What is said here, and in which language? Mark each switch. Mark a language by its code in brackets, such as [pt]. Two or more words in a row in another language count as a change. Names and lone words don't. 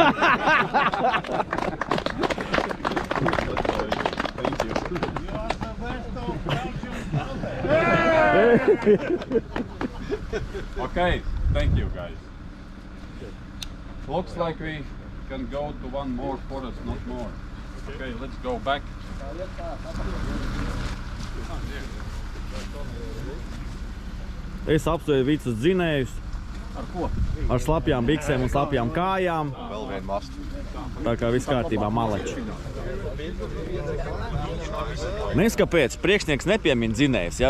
[en] Thank you. You are the best of Belgium. Okay, thank you guys. Looks like we can go to 1 more forest, not more. Okay, let's go back. [lv] Es apsveicu visus dzinējus. Ar ko? Ar slapjām biksēm un slapjām kājām. Vēl vien mast. Tā kā viss kārtībā, maleči. Nes kāpēc priekšnieks nepiemin dzinējus, ja?